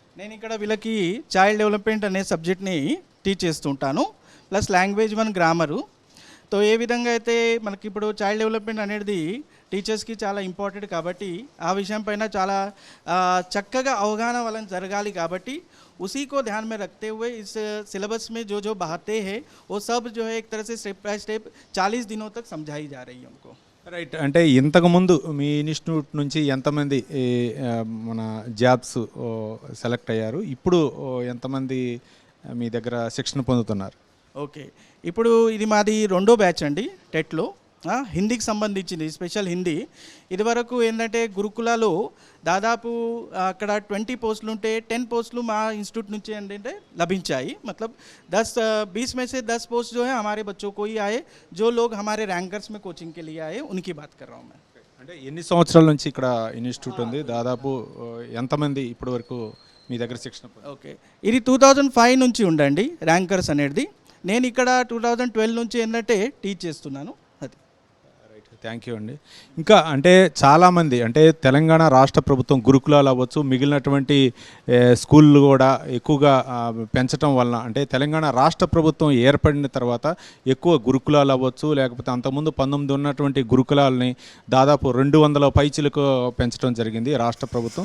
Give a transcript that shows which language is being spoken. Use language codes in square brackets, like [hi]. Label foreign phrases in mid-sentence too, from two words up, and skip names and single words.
[te] నేను ఇక్కడ వీళ్ళకి [en] child development [te] అనే సబ్జెక్ట్ని టీచ్ చేస్తుంటాను, [en] plus language 1 grammar. [te] తో ఏ విధంగా అయితే మనకి ఇప్పుడు [en] child development [te] అనేది టీచర్స్కి చాలా ఇంపార్టెంట్ కాబట్టి ఆ విషయం పైన చాలా చక్కగా అవగాహన వాళ్ళని జరగాలి కాబట్టి [hi] उसी को ध्यान में रखते हुए इस सिलेबस में जो बहाते हैं वो सब जो है एक तरह से [en] step by step [hi] 40 दिनों तक समझाई जा रही है उनको. [te] రైట్, అంటే ఇంతకుముందు మీ ఇన్స్టిట్యూట్ నుంచి ఎంతమంది మన [en] jobs select [te] అయ్యారు? ఇప్పుడు ఎంతమంది మీ దగ్గర శిక్షణ పొందుతున్నారు? ఓకే, ఇప్పుడు ఇది మాది 2వ బ్యాచ్ అండి టెట్లో. హిందీకి సంబంధించింది, [en] special Hindi. [te] ఇదివరకు ఏంటంటే గురుకులాలో దాదాపు అక్కడ 20 పోస్టులు ఉంటే 10 పోస్టులు మా ఇన్స్టిట్యూట్ నుంచి ఏంటంటే లభించాయి. [hi] मतलब 20 में से 10 पोस्ट जो है हमारे बच्चों को ही आए, जो लोग हमारे रैंकर्स में कोचिंग के लिए आए उनकी बात कर रहा हूँ मैं. [te] అంటే ఎన్ని సంవత్సరాల నుంచి ఇక్కడ ఇన్స్టిట్యూట్ ఉంది? దాదాపు ఎంతమంది ఇప్పటి వరకు మీ దగ్గర శిక్షణ పొందారు? ఓకే, ఇది 2005 నుంచి ఉండండి ర్యాంకర్స్ అనేది. నేను ఇక్కడ 2012 నుంచి ఏంటంటే టీచ్ చేస్తున్నాను. అది [en] thank you [te] అండి. ఇంకా అంటే చాలామంది అంటే తెలంగాణ రాష్ట్ర ప్రభుత్వం గురుకులాలు అవ్వచ్చు, మిగిలినటువంటి స్కూళ్ళు కూడా ఎక్కువగా పెంచడం వలన అంటే తెలంగాణ రాష్ట్ర ప్రభుత్వం ఏర్పడిన తర్వాత ఎక్కువ గురుకులాలు అవ్వచ్చు, లేకపోతే అంతకుముందు 19 ఉన్నటువంటి గురుకులాలని దాదాపు 200 పైచిలకు పెంచడం జరిగింది రాష్ట్ర ప్రభుత్వం.